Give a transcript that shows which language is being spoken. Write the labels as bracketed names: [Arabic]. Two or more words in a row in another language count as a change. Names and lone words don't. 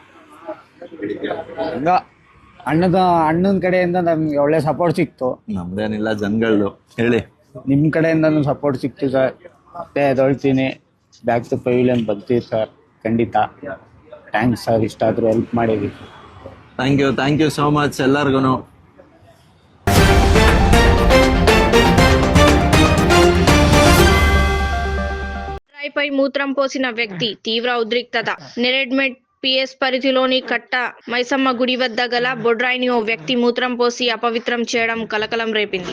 [Kannada] ಹಂಗ ಅಣ್ಣನ ಕಡೆಯಿಂದ ನಮ್ಗೆ ಒಳ್ಳೆ ಸಪೋರ್ಟ್ ಸಿಕ್ತು. ನಮ್ದೇನಿಲ್ಲ, ಜನಗಳು ಹೇಳಿ, ನಿಮ್ ಕಡೆಯಿಂದನೂ ಸಪೋರ್ಟ್ ಸಿಕ್ತು ಸರ್. ಮತ್ತೆ ಎದೊಳ್ತೀನಿ, [English] back to pavilion [Kannada] ಬರ್ತೀವಿ ಸರ್, ಖಂಡಿತ. [English] thanks sir, [Kannada] ಇಷ್ಟಾದ್ರೂ ಹೆಲ್ಪ್ ಮಾಡಿದ್ವಿ. [English] thank you so much [Kannada] ಎಲ್ಲರಿಗೂ. [Telugu] రాయిపై మూత్రం పోసిన వ్యక్తి, తీవ్ర ఉద్రిక్తత. నెరెడ్మెట్ PS పరిధిలోని కట్ట మైసమ్మ గుడి వద్ద గల బొడ్రాయిని ఓ వ్యక్తి మూత్రం పోసి అపవిత్రం చేయడం కలకలం రేపింది.